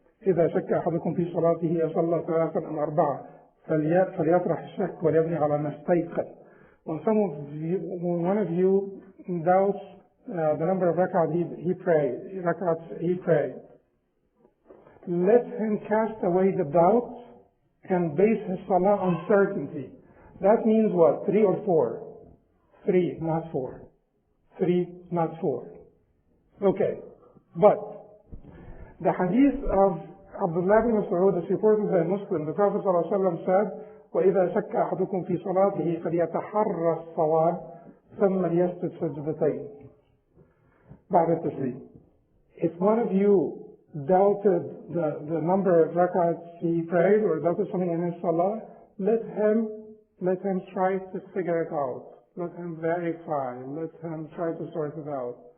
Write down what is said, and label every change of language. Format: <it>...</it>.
<ar>إذا شك أحدكم في صلاته أصلى 3 أم 4 فليطرح الشك وليبني على ما استيقن.</ar> <en>When one of you doubts the number of rak'ahs he prayed, let him cast away the doubt and base his salah on certainty. That means what? 3 or 4? 3, not 4. 3, not 4. Okay. But the hadith of Abdullah bin Mas'ud is reported by Muslim. The Prophet ﷺ said,</en> <ar>وَإِذَا شَكَّ أَحَدُكُمْ فِي صَلَاتِهِ فَلْيَتَحَرَّ الصَّوَابَ ثُمَّ لْيَسْجُدْ سَجْدَتَيْنِ بعد التسليم.</ar> <en>If one of you doubted the number of rak'ahs he prayed or doubted something in his salah, let him try to figure it out. Let him verify. Let him try to sort it out.</en>